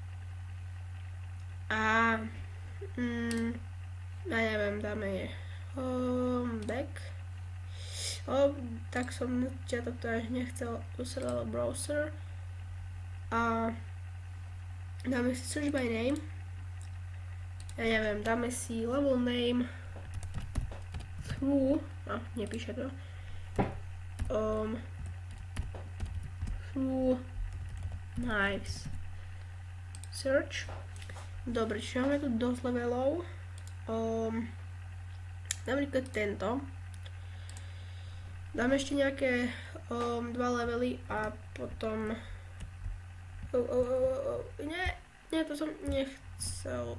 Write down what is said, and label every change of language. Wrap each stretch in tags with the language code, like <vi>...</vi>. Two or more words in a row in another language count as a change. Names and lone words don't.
<sk>A neviem, dáme back. Tak som na začiatok to až nechcel.</sk> <en>User level browser.</en> <sk>A dáme si</sk> <en>search by name.</en> <sk>Ja neviem, dáme si</sk> <en>level name through,</en> <sk>nepíše to,</sk> <en>through knives.</en> <sk>Search. Dobre, čiže máme tu dosť levelov. Napríklad tento. Dáme ešte nejaké 2 levely a potom nie, to som nechcel.</sk>